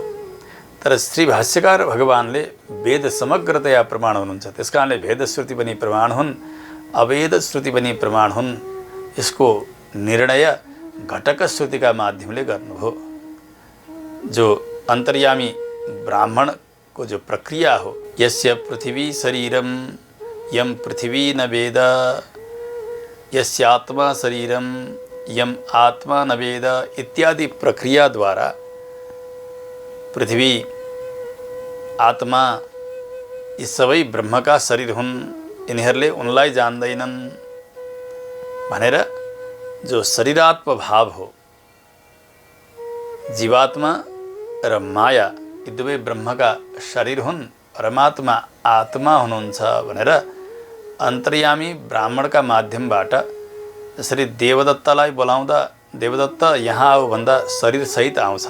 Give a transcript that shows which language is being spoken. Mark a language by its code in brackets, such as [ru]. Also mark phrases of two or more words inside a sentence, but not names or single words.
[ne] तर श्री भाष्यकार भगवानले वेद समग्रतया प्रमाण हुनुहुन्छ, त्यसकारणले भेद श्रुति पनि प्रमाण हुन्, अवेद श्रुति पनि प्रमाण हुन्। यसको निर्णय घटक श्रुतिका माध्यमले गर्नुभयो। जो अन्तर्यामी ब्राह्मणको जो प्रक्रिया हो, [sa] यस्य पृथ्वी शरीरम यम पृथ्वी न वेद, यस्यात्मा शरीरम यम आत्मा न वेद [ne] इत्यादि प्रक्रियाद्वारा पृथ्वी आत्मा यी सबै ब्रह्मका शरीर हुन्, यिनीहरूले उनलाई जान्दैनन् भनेर जो शरीरात्म भाव हो, जीवात्मा र माया यी दुवै ब्रह्मका शरीर हुन्, परमात्मा आत्मा हुनुहुन्छ भनेर अन्तर्यामी ब्राह्मणका माध्यमबाट जसरी देवदत्तलाई बोलाउँदा देवदत्त यहाँ आऊ भन्दा शरीरसहित आउँछन्।